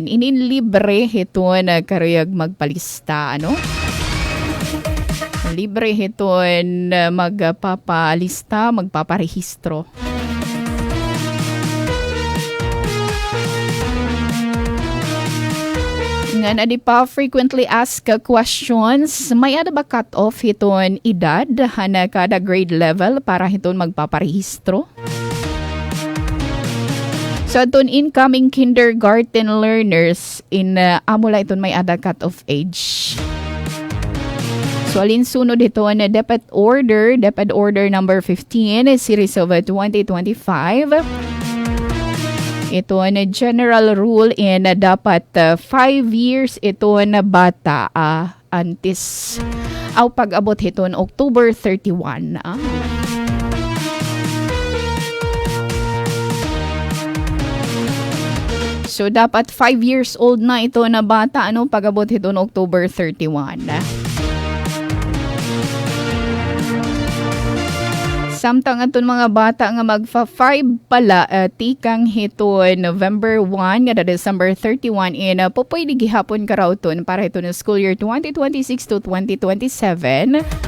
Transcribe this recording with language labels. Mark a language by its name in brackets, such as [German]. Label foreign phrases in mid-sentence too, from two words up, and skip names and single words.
[Waray] Libre ito na karayag magpalista. Libre ito na magpapalista, magpaparehistro. Nga na di pa [English] frequently asked questions, [Waray] may ada ba cut-off hiton edad na kada grade level para hiton magpaparehistro? So aton [English] incoming kindergarten learners [Waray] in amula iton may ada [English] cut-off age. [Waray] So alinsunod ito na DepEd Order number 15, [English] series of 2025. [Waray] Ito na [English] general rule [Waray] na dapat [English] 5 years [Waray] ito na bata antes pag-abot ito na October 31. So dapat [English] 5 years old [Waray] na ito na bata pag-abot ito na October 31. Samtang aton mga bata nga magfa-5 pala tikang hito November 1 nga December 31 pupwede gihapon karauton para ito na [English] school year 2026 to 2027.